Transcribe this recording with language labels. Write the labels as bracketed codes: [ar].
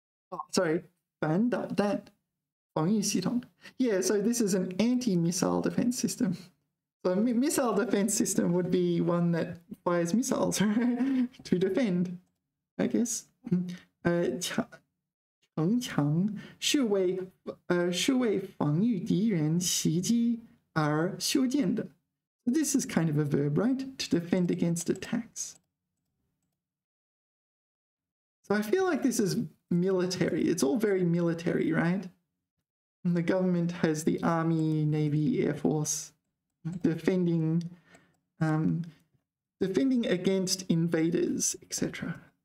[en] Oh, sorry, [zh] 反导弹防御系统. [en] Yeah, so this is an anti-missile defense system. So a missile defense system would be one that fires missiles to defend, I guess. [zh] 城墙是为防御敌人袭击而修建的. [en] This is kind of a verb, right? To defend against attacks. So I feel like this is military. It's all very military, right? And the government has the army, navy, air force defending against invaders, etc.